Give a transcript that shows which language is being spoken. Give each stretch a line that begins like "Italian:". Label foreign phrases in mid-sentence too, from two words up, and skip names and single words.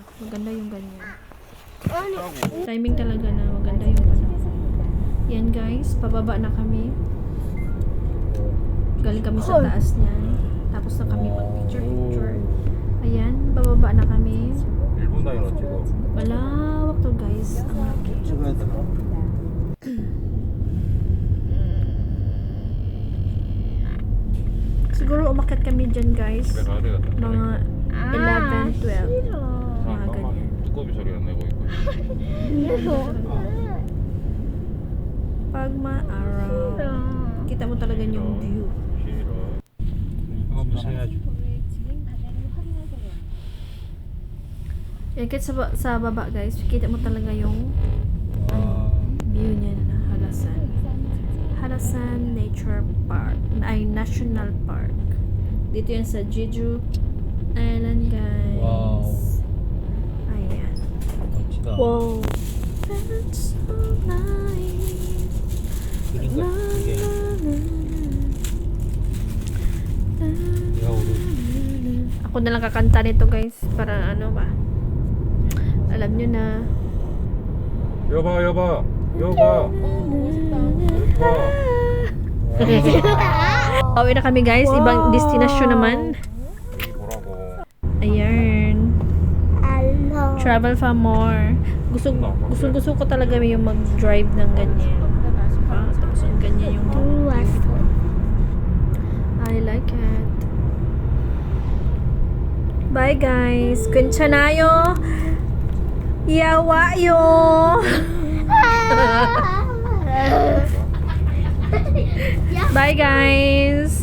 Filipino: Maganda yung ganyan. Timing talaga na maganda yung panahon. Yan guys, pababa na kami. Galing kami sa taas niyan. Tapos na kami mag-picture. Ayan, bababa na kami.
Korean: 1분 단위로 찍어.
Filipino: Malawak to guys. Ang laki.
Korean: 찍어야 되나?
Filipino: Siguro umakyat kami dyan guys.
Korean: 내가 아래가
Filipino: Mga 11, 12.
Korean: 싫어.
Filipino: Mga ganyan.
Korean: 두꺼비 소리가 내고 있고.
Filipino: Pag maaraw, kita mo talaga yung view.
Korean: 싫어. 한번 해야지.
Filipino: Kahit sa baba guys, kita mo talaga yung view niya na Halasan. Halasan Nature Park. Ay, National Park. Dito yan sa Jeju Island guys.
English: Wow.
Filipino: Ayan.
Korean: 멋지다.
English: Wow. That's so nice.
Korean: 그러니까 이게 내가 오늘
Filipino: Ako na lang kakanta nito guys. Para ano ba? Alam nyo na.
Korean: 여봐 여봐 여봐
Filipino: Pauwi na kami guys. Ibang destinasyon naman.
Korean: 뭐라고
Filipino: Ayan. Hello.
English: Travel for more.
Filipino: Gusto ko talaga yung mag-drive ng ganyan. Tapos yung ganyan yung
Korean: 왔어.
English: I like it. Bye guys.
Korean: 괜찮아요. 야와요.
English: Bye guys.